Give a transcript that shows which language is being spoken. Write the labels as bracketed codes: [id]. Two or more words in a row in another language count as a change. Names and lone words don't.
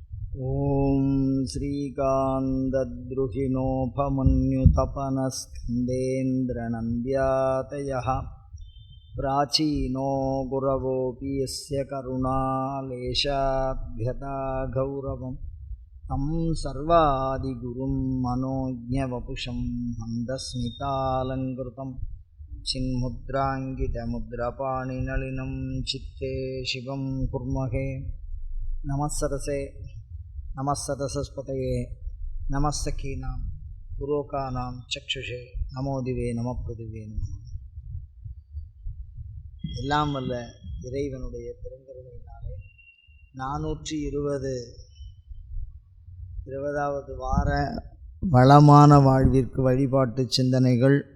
[sa] ॐ श्रीकान्तद्रुहिणोपमन्युतपनस्कन्देन्द्रनन्द्यातयः प्राचीनो गुरवोऽपि यस्य करुणालेशाभ्यता गौरवं तं सर्वादिगुरुं मनोज्ञवपुषं मन्दस्मितालङ्कृतं चिन्मुद्राङ्कितमुद्रपाणिनलिनं चित्ते शिवं कुर्महे। नमस्सरसे नमस्सरस्वतये नमस्सखीनां पुरोकानां चक्षुषे नमो दिवे नमः पृथिवि नम. [ta] எல்லாம் வல்ல இறைவனுடைய பெருங்கருணையினாலே 420வது வார வளமான வாழ்விற்கு வழிபாட்டு சிந்தனைகள்